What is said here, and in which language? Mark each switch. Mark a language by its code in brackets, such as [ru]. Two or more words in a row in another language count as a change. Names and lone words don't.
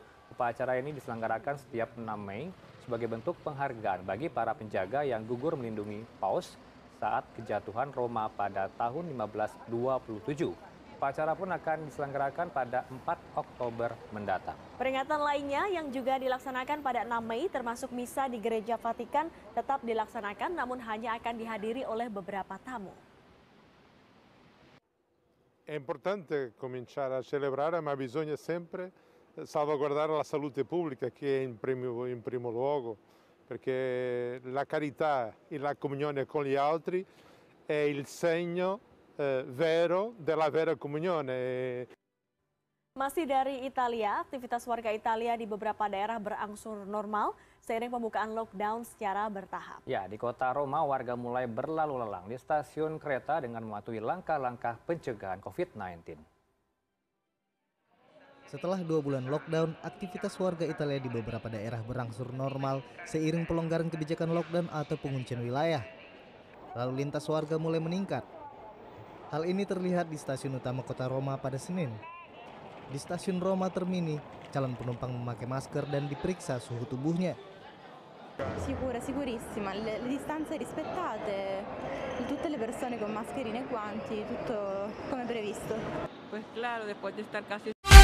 [id] Upacara ini diselenggarakan setiap 6 Mei sebagai bentuk penghargaan bagi para penjaga yang gugur melindungi paus saat kejatuhan Roma pada tahun 1527. Upacara pun akan diselenggarakan pada 4 Oktober mendatang. Peringatan lainnya yang juga dilaksanakan pada 6 Mei termasuk misa di Gereja Vatikan tetap dilaksanakan namun hanya akan dihadiri oleh beberapa tamu. [it] È importante cominciare a celebrare, ma bisogna sempre salvaguardare la salute pubblica che è in primo luogo, perché la carità e la comunione con gli altri è il segno vero della vera comunione. [id] Masih dari Italia, aktivitas warga Italia di beberapa daerah berangsur normal seiring pembukaan lockdown secara bertahap. Ya, di kota Roma warga mulai berlalu lalang di stasiun kereta dengan mematuhi langkah-langkah pencegahan COVID-19. Setelah 2 bulan lockdown, aktivitas warga Italia di beberapa daerah berangsur normal seiring pelonggaran kebijakan lockdown atau penguncian wilayah. Lalu lintas warga mulai meningkat. Hal ini terlihat di stasiun utama kota Roma pada Senin. Di stasiun Roma Termini, calon penumpang memakai masker dan diperiksa suhu tubuhnya. [it] Sicura, sicurissima, le distanze rispettate, tutte le persone con mascherine e guanti, tutto come previsto. [es] Pues claro, después de estar casi